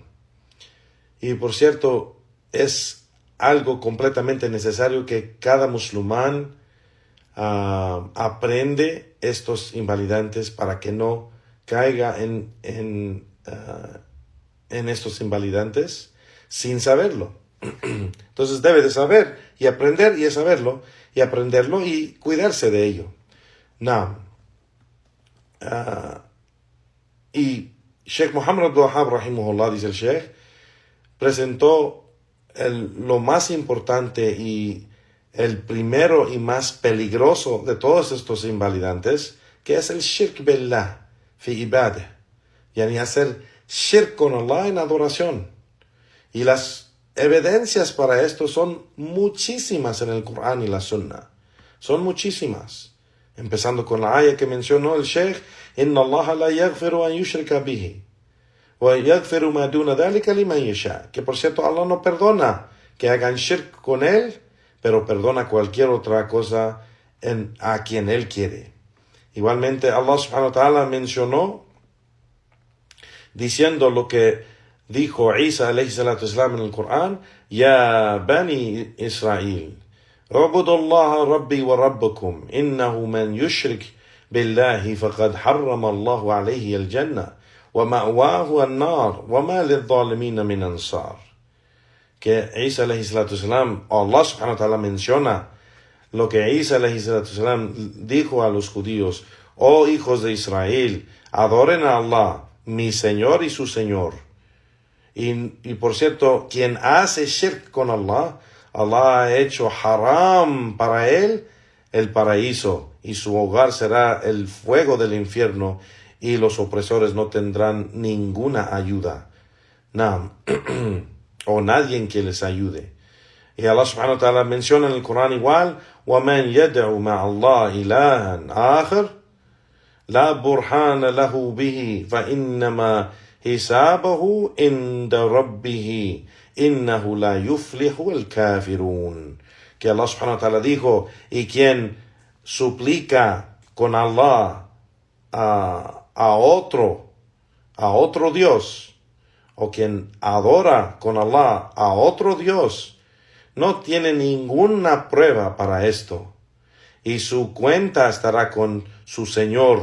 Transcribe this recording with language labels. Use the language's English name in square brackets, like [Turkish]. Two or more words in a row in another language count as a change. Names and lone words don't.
[Spanish] Y por cierto, es algo completamente necesario que cada musulmán aprende estos invalidantes para que no caiga en estos invalidantes sin saberlo. Entonces debe de saber y aprender y saberlo y aprenderlo y cuidarse de ello. Y Sheikh Muhammad al-Wahhab, rahimahullah, dice el Sheikh, presentó lo más importante y el primero y más peligroso de todos estos invalidantes, que es el [Arabic] شرك بالله في العبادة، يعني [Spanish] hacer shirk con Allah en adoración. Y las evidencias para esto son muchísimas en el Corán y la Sunna. Son muchísimas. Empezando con la ayah que mencionó el Sheikh: [Arabic] إن الله لا يغفر أن يشرك به ويغفر ما دون ذلك لمن يشاء. [Spanish] Que por cierto, Allah no perdona que hagan shirk con él, pero perdona cualquier otra cosa a quien él quiere. Igualmente, Allah [Arabic] سبحانه وتعالى [Spanish] mencionó, diciendo lo que dijo Isa [Arabic] عليه الصلاة والسلام [Spanish] en el Corán: [Arabic] يا بني إسرائيل, اعبدوا الله ربي وربكم إنه من يشرك بالله فقد حرم الله عليه الجنة ومأواه النار وما للظالمين من أنصار. [Spanish] Que Isa [Arabic] عليه الصلاة والسلام, [Spanish] Allah [Arabic] سبحانه وتعالى [Spanish] menciona lo que Isa [Arabic] عليه الصلاة والسلام [Spanish] dijo a los judíos: oh hijos de Israel, adoren a Allah, mi Señor y su Señor. Y por cierto, quien hace shirk con Allah, Allah ha hecho haram para él el paraíso, y su hogar será el fuego del infierno, y los opresores no tendrán ninguna ayuda. O nadie que les ayude. Y Allah [Arabic] سبحانه وتعالى [Spanish] menciona en el Corán igual, [Arabic] وَمَنْ يَدْعُ مَعَ اللَّهِ إِلَهًا آخَرَ لَا بُرْهَانَ لَهُ بِهِ فَإِنَّمَا حِسَابَهُ عِنْدَ رَبِّهِ إِنَّهُ لَا يُفْلِحُ الْكَافِرُونَ. [Spanish] Que Allah [Arabic] سبحانه وتعالى [Spanish] dijo, y quien suplica con Allah a otro Dios, o quien adora con Allah a otro Dios, no tiene ninguna prueba para esto, y su cuenta estará con su Señor.